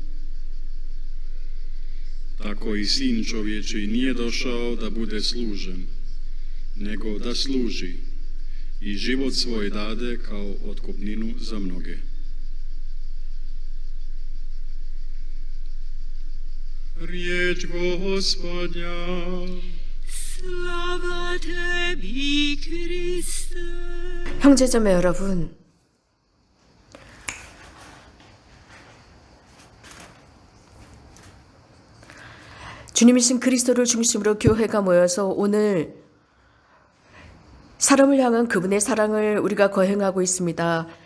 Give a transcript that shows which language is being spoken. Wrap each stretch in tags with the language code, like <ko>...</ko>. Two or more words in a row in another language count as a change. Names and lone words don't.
<hr>Tako i Sin čovječiji nije došao da bude služen, nego da služi i život svoj dade kao otkupninu za mnoge. Riječ Gospodnja. Slava tebi, Kriste.</hr> <ko>형제자매 여러분, 주님이신 그리스도를 중심으로 교회가 모여서 오늘 사람을 향한 그분의 사랑을 우리가 거행하고 있습니다.</ko>